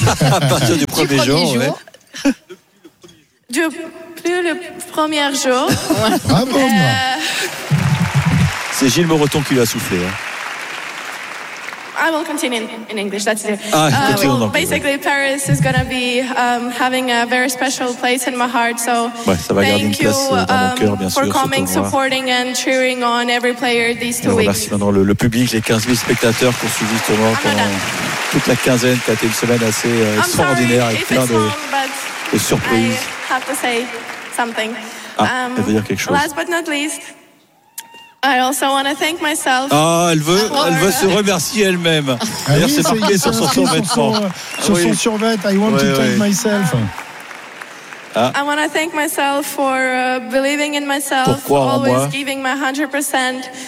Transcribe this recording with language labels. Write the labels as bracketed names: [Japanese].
[French] À partir du premier jour, ouais. Depuis le premier jour. Ah bon, C'est Gilles Moreton qui lui a soufflé. [English] I will continue in English, that's it. Basically, Paris is going to be having a very special place in my heart, so thank you for coming, supporting and cheering on every player these 2 weeks. [French] Merci maintenant le public, les 15 000 spectateurs qui ont suivi ce moment pendant toute la quinzaine, qui a été une semaine assez extraordinaire et plein de surprises. [English] I have to say something. [French] Elle veut dire quelque chose. [English] Last but not least, I also want to thank myself. [French] Ah, elle veut se remercier elle-même. D'ailleurs, c'est pas sur son survêtement. Son survêt, [English] I want to thank myself. I want to thank myself for believing in myself, always giving my 100%,